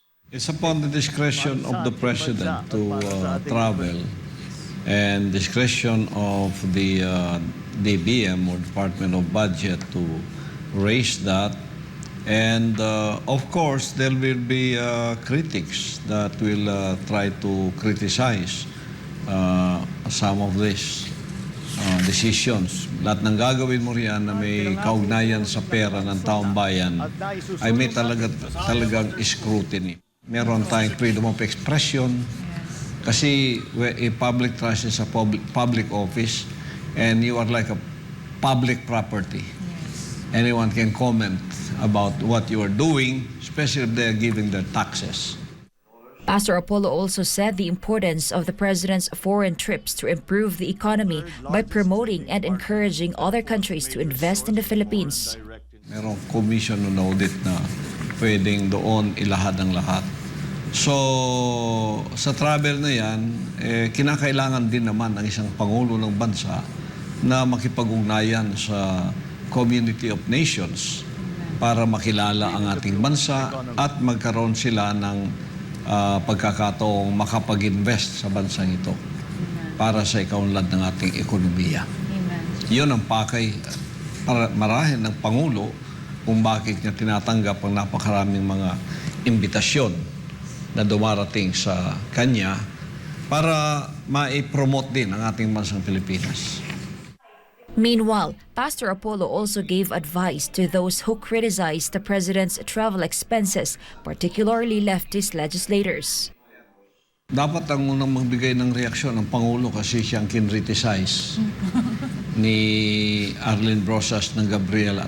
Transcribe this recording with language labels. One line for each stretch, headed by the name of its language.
English: It's upon the discretion of the president to travel and discretion of the DBM or Department of Budget to raise that. And of course, there will be critics that will try to criticize some of these decisions.
Filipino: Lahat ng gagawin mo riyan na may kaugnayan sa pera ng taong bayan ay may talagang scrutiny. Meron tayong
English: freedom of expression
Filipino: kasi
English: a public trust is a public office and you are like a public property. Anyone can comment about what you are doing, especially if they're giving their taxes. Pastor Apollo also said the importance of the president's foreign trips to improve the economy by promoting and encouraging other countries to invest in the Philippines.
Filipino: Merong commission on audit na pwedeng doon ilahad ang lahat. So, sa travel na yan, kinakailangan din naman ng isang Pangulo ng bansa na makipag-ugnayan sa Community of Nations para makilala ang ating bansa at magkaroon sila ng pagkakataong makapag-invest sa bansang ito para sa ikaunlad ng ating ekonomiya. Yun ang pakay para marahil ng Pangulo kung bakit niya tinatanggap ang napakaraming mga imbitasyon na dumarating sa kanya para ma-promote din ang ating bansang Pilipinas.
English: Meanwhile, Pastor Apollo also gave advice to those who criticize the president's travel expenses, particularly leftist legislators.
Filipino: Dapat ang unang magbigay ng reaksyon ng Pangulo kasi siyang kinriticize ni Arlene Brosas ng Gabriela.